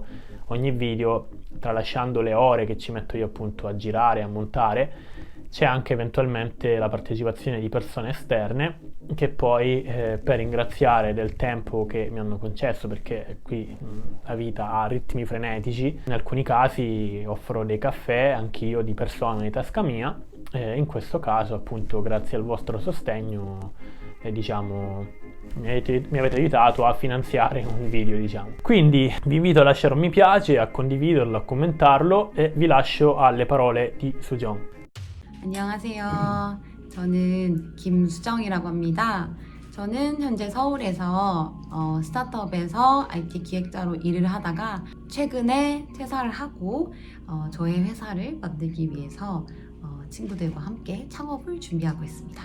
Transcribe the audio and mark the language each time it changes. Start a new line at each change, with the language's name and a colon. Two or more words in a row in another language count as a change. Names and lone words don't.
Italian: ogni video, tralasciando le ore che ci metto io appunto a girare, a montare, c'è anche eventualmente la partecipazione di persone esterne che poi per ringraziare del tempo che mi hanno concesso, perché qui la vita ha ritmi frenetici, in alcuni casi offro dei caffè anch'io di persona di tasca mia, in questo caso appunto grazie al vostro sostegno mi avete aiutato a finanziare un video Quindi vi invito a lasciare un mi piace, a condividerlo, a commentarlo e vi lascio alle parole di Sujong.
Korean: 안녕하세요. 저는 김수정이라고 합니다. 저는 현재 서울에서 스타트업에서 IT 기획자로 일을 하다가 최근에 퇴사를 하고 저의 회사를 만들기 위해서 친구들과 함께 창업을 준비하고 있습니다.